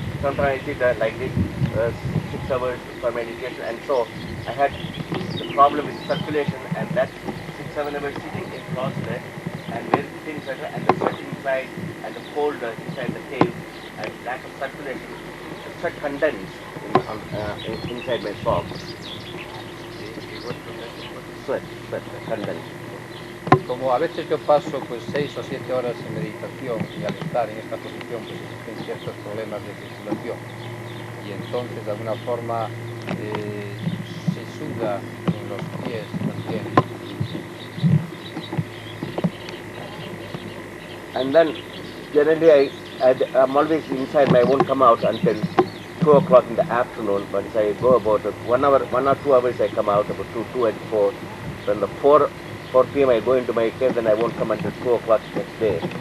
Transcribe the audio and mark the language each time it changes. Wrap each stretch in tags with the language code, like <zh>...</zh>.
<en>Sometimes I sit like this, 6 hours for meditation, and so I had the problem with circulation, and that 6-7 hours sitting in closet and very thin sweater and the sweat inside and the cold inside the cave and lack of circulation, the sweat condensed inside my socks. Sweat condensed.</en> <es>Como a veces yo paso pues 6 o 7 horas en meditación y al estar en esta posición pues existen ciertos problemas de circulación y entonces de alguna forma se suda en los pies también.</es> <en>And then generally I'm always inside. I won't come out until 2 o'clock in the afternoon. Once I go about 1 or 2 hours, I come out about 2 and 4. Then the 4 p.m. I go into my cave, then I won't come until 2 o'clock next day.</en>